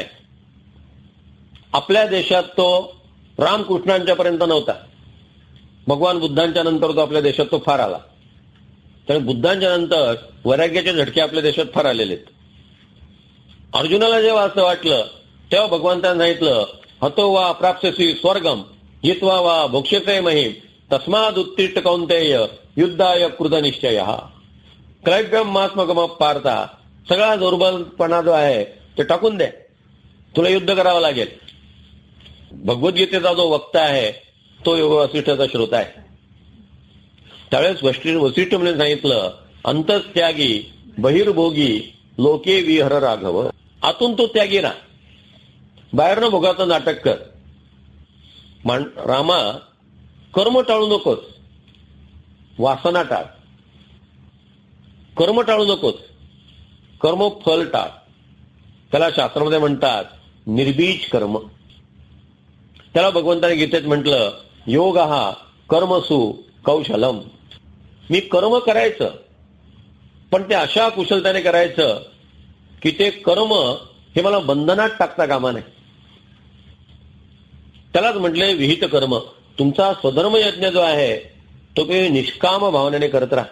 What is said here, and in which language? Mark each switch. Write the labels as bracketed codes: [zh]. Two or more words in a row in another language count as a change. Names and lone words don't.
[mr] आपल्या देशात तो रामकृष्णांच्या पर्यंत नव्हता. भगवान बुद्धांच्या नंतर तो आपल्या देशात तो फार आला. तर बुद्धांच्या नंतर वैराग्याचे झटके आपल्या देशात फार आलेले आहेत. अर्जुनाला जेव्हा असं वाटलं तेव्हा भगवंतांनी सांगितलं, [sa] हतो वा प्राप्स्यसि स्वर्गम जित्वा वा भोक्ष्यते महिम तस्माद उत्तिष्ठ कौंतेय युद्धाय कृत निश्चयः. क्रैव्यम मास्मगम पार्था. [mr] सगळा दुर्बलपणा जो आहे ते टाकून दे, तुला युद्ध करावं लागेल. भगवद्गीतेचा जो वक्ता आहे तो योग वसिष्ठाचा श्रोता आहे. त्यावेळेस वसिष्ठ म्हणून सांगितलं, [sa] अंतस्त्यागी बहिर्भोगी लोके विहर राघव. [mr] आतून तो त्यागी राहा, बाहेरनं भोगाचं नाटक कर. रामा, कर्म टाळू नकोस, वासना टाळ. कर्म टाळू नकोस, कर्म फल टाळ. त्याला शास्त्रामध्ये म्हणतात निर्बीज कर्म. त्याला भगवंताने गीतेत म्हटलं, योग हा [sa] कर्मसु कौशलम. [mr] मी कर्म करायचं, पण ते अशा कुशलतेने करायचं की ते कर्म हे मला बंधनात टाकता कामा नये. त्यालाच म्हटले विहित कर्म. तुमचा स्वधर्म यज्ञ जो आहे तो काही निष्काम भावनेने करत राहा.